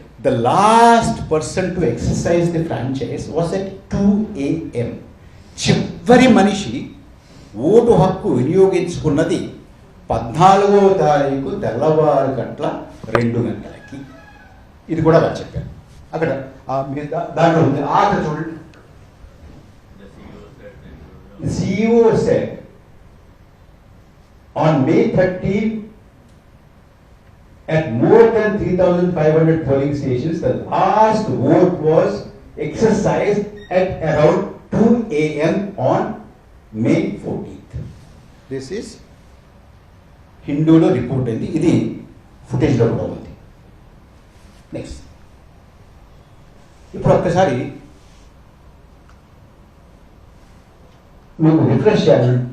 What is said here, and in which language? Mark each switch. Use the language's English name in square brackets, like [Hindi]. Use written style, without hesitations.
[English] the last person to exercise the franchise was at 2 a.m. [Telugu] చివరి మనిషి vote హక్కు వినియోగించుకున్నది 14వ తారీఖు తెల్లవారు గంటల 2 గంటలకి. ఇది కూడా వాళ్ళు చెప్పారు అక్కడ దాంట్లో ఉంది. ఆట చూడండి. [English] The CEO said on May 13 at more than 3,500 polling stations, the last vote was exercised at around 2 a.m. on May 14th. This is [Telugu] హిందూలో report అయింది. ఇది ఫుటేజ్లో కూడా ఉంది. నెక్స్ట్ ఇప్పుడు ఒక్కసారి మీకు రిఫ్రెష్ చేయాలి.